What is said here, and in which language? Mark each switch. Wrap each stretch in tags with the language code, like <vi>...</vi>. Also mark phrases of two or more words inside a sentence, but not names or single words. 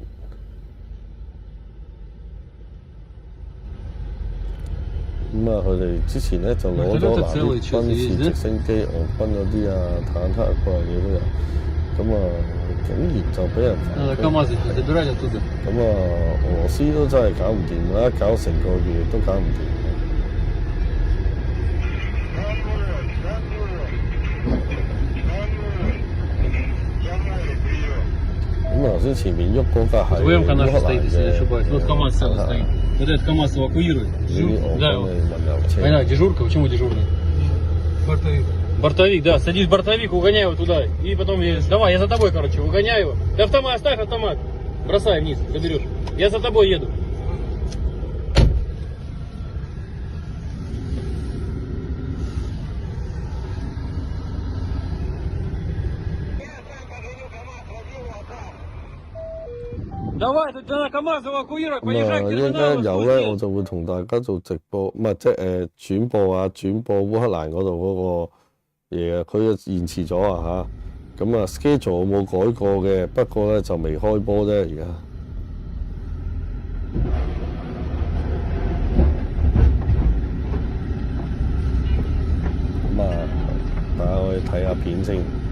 <yue>咁啊，佢哋之前咧就攞咗嗱啲軍事直升機、俄軍嗰啲啊、坦克啊各樣嘢都有，咁啊竟然就俾人反攻，咁啊俄羅斯都真係搞唔掂啦，搞成個月都搞唔掂。咁頭先前面喐嗰架係烏克蘭嘅。</yue> <ru>Вот этот КамАЗ эвакуирует. Да, дежурка, почему дежурный? Бортовик. Бортовик, да, садись в бортовик, угоняй его туда. И потом, давай, я за тобой, короче, угоняю его. Ты автомат, оставь автомат. Бросай вниз, заберешь. Я за тобой еду. Давай, тут на КамАЗ эвакуировать,</ru> <yue>咁啊，一陣間有咧，我就會同大家做直播，唔係即係轉播烏克蘭嗰度嗰個嘢啊，佢延遲咗啊嚇，咁啊 schedule 冇改過嘅，不過咧就未開波啫而家。咁啊，大家可以睇下片先。</yue>